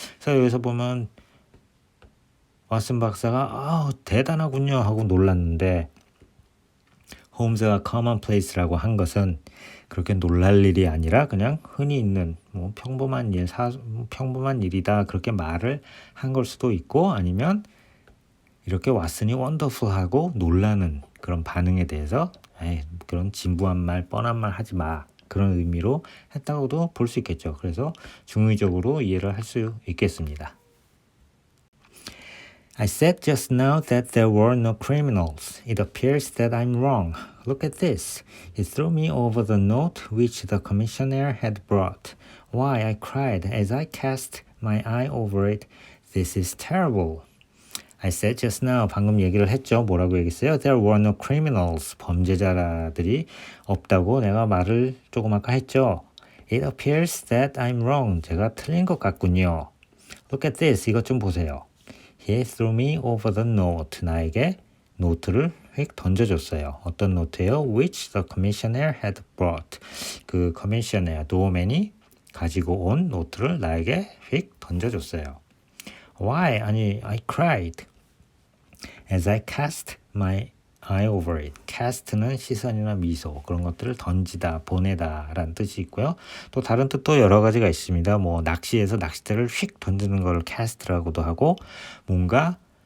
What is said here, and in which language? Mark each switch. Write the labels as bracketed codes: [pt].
[ko] 그래서 여기서 보면 왓슨 박사가 대단하군요 하고 놀랐는데 홈즈가 commonplace라고 한 것은 그렇게 놀랄 일이 아니라 그냥 흔히 있는 평범한 일, 평범한 일이다 그렇게 말을 한 걸 수도 있고 아니면 이렇게 왓슨이 wonderful하고 놀라는 그런 반응에 대해서 그런 진부한 말, 뻔한 말 하지 마 그런 의미로 했다고도 볼 수 있겠죠. 그래서 중의적으로 이해를 할 수 있겠습니다. [en] I said just now that there were no criminals. It appears that I'm wrong. Look at this. He threw me over the note which the commissioner had brought. Why, I cried as I cast my eye over it. This is terrible. I said just now. [ko] 방금 얘기를 했죠. 뭐라고 얘기했어요? [en] There were no criminals. [ko] 범죄자들이 없다고 내가 말을 조금 아까 했죠. [en] It appears that I'm wrong. [ko] 제가 틀린 것 같군요. [en] Look at this. [ko] 이것 좀 보세요. [en] He threw me over the note. [ko] 나에게 노트를 휙 던져줬어요. 어떤 노트예요? [en] Which the commissioner had brought. [ko] 그 commissioner, 도어맨이 가지고 온 노트를 나에게 휙 던져줬어요. [en] Why? [ko] 아니, [en] I cried as I cast my eye over it. [ko] cast는 시선이나 미소 그런 것들을 던지다, 보내다 라는 뜻이 있고요. 또 다른 뜻도 여러 가지가 있습니다. 낚시에서 낚싯대를 휙 던지는 걸 cast라고도 하고 뭔가